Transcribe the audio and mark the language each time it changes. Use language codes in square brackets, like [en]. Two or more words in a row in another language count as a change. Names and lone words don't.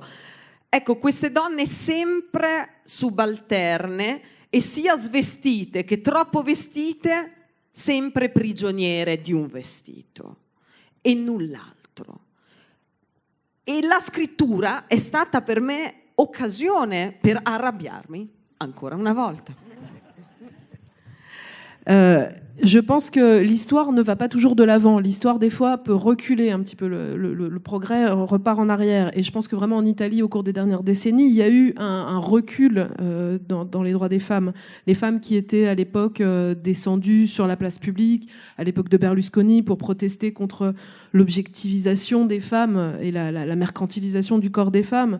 [it] Ecco, queste donne sempre subalterne e sia svestite che troppo vestite, sempre prigioniere di un vestito e null'altro. E la scrittura è stata per me occasione per arrabbiarmi ancora una volta. [fr] Je pense que l'histoire ne va pas toujours de l'avant. L'histoire, des fois, peut reculer un petit peu. Le progrès repart en arrière. Et je pense que vraiment en Italie, au cours des dernières décennies, il y a eu un recul dans les droits des femmes. Les femmes qui étaient à l'époque descendues sur la place publique, à l'époque de Berlusconi, pour protester contre l'objectivisation des femmes et la mercantilisation du corps des femmes.